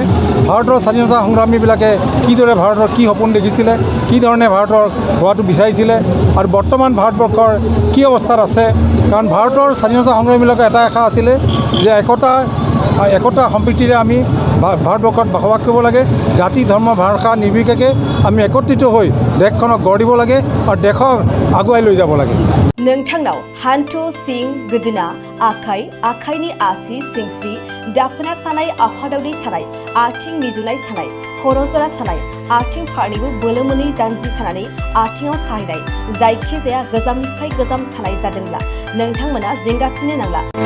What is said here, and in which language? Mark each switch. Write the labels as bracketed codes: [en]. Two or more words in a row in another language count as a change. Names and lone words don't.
[as] ভাৰতৰ স্বাধীনতা সংগ্ৰামীবিলাকে কিদৰে ভাৰতৰ কি সপোন দেখিছিলে, কি ধৰণে ভাৰতৰ হোৱাটো বিচাৰিছিলে আৰু বৰ্তমান ভাৰতবৰ্ষৰ কি অৱস্থাত আছে। কাৰণ ভাৰতৰ স্বাধীনতা সংগ্ৰামীবিলাকৰ এটা আশা আছিলে যে একতা সম্প্ৰীতিৰে আমি ভাৰতবৰ্ষত বসবাস কৰিব লাগে, জাতি ধৰ্ম ভাষা নিৰ্বিশেষে আমি একত্ৰিত হৈ দেশখনক গঢ় দিব লাগে আৰু দেশক আগুৱাই লৈ যাব লাগে। [brx] नोंथांनाव हान्थु सिं गोदोना आखाइ आखाइनि आसि सिंस्रि दाफोना सानाय आफादावनि सानाय आथिं मिजुनाय सानाय खर' जरा सानाय आथिं फारनैबो बोलो मोनै जानजि सानानै आथिङाव साहैनाय जायखिजाया गोजामनिफ्राय गोजाम सानाय जादोंब्ला नोंथांमोना जिंगासिनो नांला।